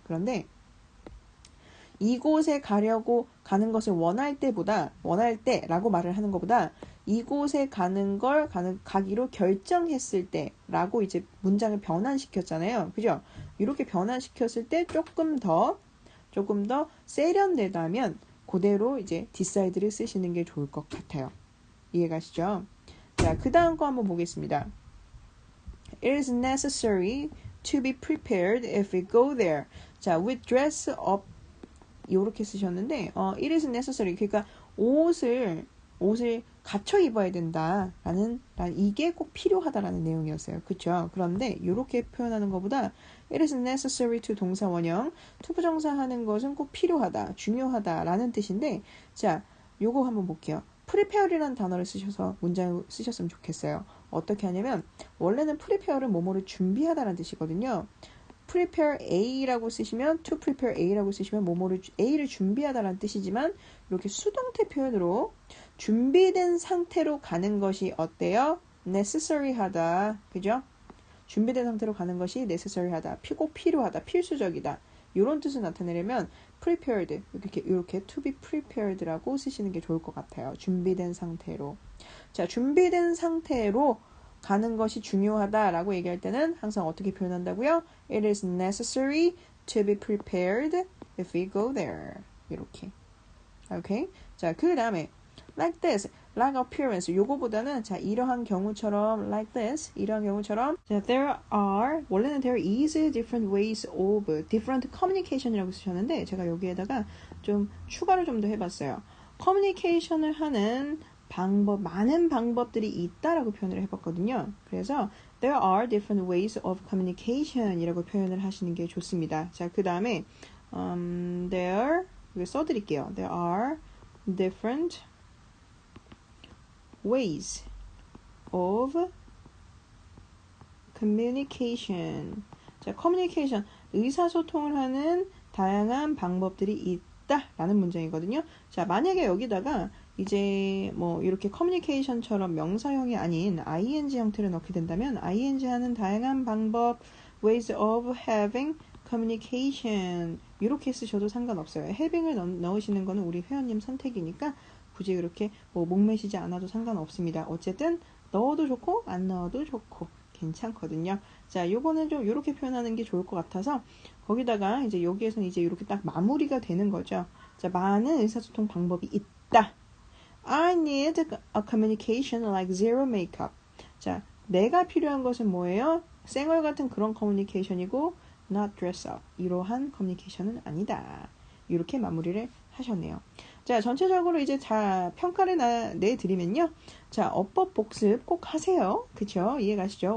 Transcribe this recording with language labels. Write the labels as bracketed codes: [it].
[ko] 그런데, 이곳에 가는 것을 원할 때라고 말을 하는 것보다 이곳에 가기로 결정했을 때라고 이제 문장을 변환시켰잖아요. 그죠? 이렇게 변환시켰을 때 조금 더 세련되다면 그대로 이제 decide를 쓰시는 게 좋을 것 같아요. 이해가시죠? 자, 그 다음 거 한번 보겠습니다. [en] It is necessary to be prepared if we go there. 자, we dress up [ko] 이렇게 쓰셨는데 [en] it is necessary. [ko] 그러니까 옷을 갖춰 입어야 된다라는 이게 꼭 필요하다라는 내용이었어요. 그렇죠? 그런데 이렇게 표현하는 것보다 [en] it is necessary to [ko] 동사 원형 투부정사 하는 것은 꼭 필요하다, 중요하다라는 뜻인데 자, 요거 한번 볼게요. prepare이라는 단어를 쓰셔서 문장을 쓰셨으면 좋겠어요. 어떻게 하냐면 원래는 prepare은 뭐뭐를 준비하다라는 뜻이거든요. prepare A라고 쓰시면 to prepare A라고 쓰시면 뭐뭐를 A를 준비하다라는 뜻이지만 이렇게 수동태 표현으로 준비된 상태로 가는 것이 어때요? necessary 하다. 그죠? 준비된 상태로 가는 것이 necessary 하다. 꼭 필요하다. 필수적이다. 이런 뜻을 나타내려면 prepared 이렇게 [en] to be prepared [ko] 라고 쓰시는 게 좋을 것 같아요. 준비된 상태로. 자, 준비된 상태로 가는 것이 중요하다라고 얘기할 때는 항상 어떻게 표현한다고요? [en] It is necessary to be prepared if we go there. [ko] 이렇게. 오케이? [en] 자, [ko] 그 다음에 [en] like this, like appearance. [ko] 요거보다는 자, 이러한 경우처럼 [en] like this, [ko] 이러한 경우처럼 자, 원래는 [en] there is different ways of different communication [ko] 이라고 쓰셨는데 제가 여기에다가 좀 추가를 좀 더 해봤어요. 커뮤니케이션을 하는 많은 방법들이 있다라고 표현을 해봤거든요. [en] 그래서 there are different ways of communication [ko] 이라고 표현을 하시는 게 좋습니다. 자, 그 다음에 there 이거 써드릴게요. [en] There are different ways of communication. [ko] 자, communication 의사소통을 하는 다양한 방법들이 있다라는 문장이거든요. 자, 만약에 여기다가 이제 뭐 이렇게 커뮤니케이션처럼 명사형이 아닌 ing 형태를 넣게 된다면 ing 하는 다양한 방법 [en] ways of having communication [ko] 이렇게 쓰셔도 상관없어요. having을 넣으시는 거는 우리 회원님 선택이니까 굳이 그렇게 뭐 목매시지 않아도 상관없습니다. 어쨌든 넣어도 좋고 안 넣어도 좋고 괜찮거든요. 자, 요거는 좀 이렇게 표현하는 게 좋을 것 같아서 거기다가 이제 여기에서는 이제 이렇게 딱 마무리가 되는 거죠. 자, 많은 의사소통 방법이 있다. [en] I need a communication like zero makeup. [ko] 자, 내가 필요한 것은 뭐예요? 쌩얼 같은 그런 커뮤니케이션이고 [en] not dress up. [ko] 이러한 커뮤니케이션은 아니다. 이렇게 마무리를 하셨네요. 자, 전체적으로 이제 평가를 내드리면요. 자, 어법 복습 꼭 하세요. 그쵸? 이해가시죠?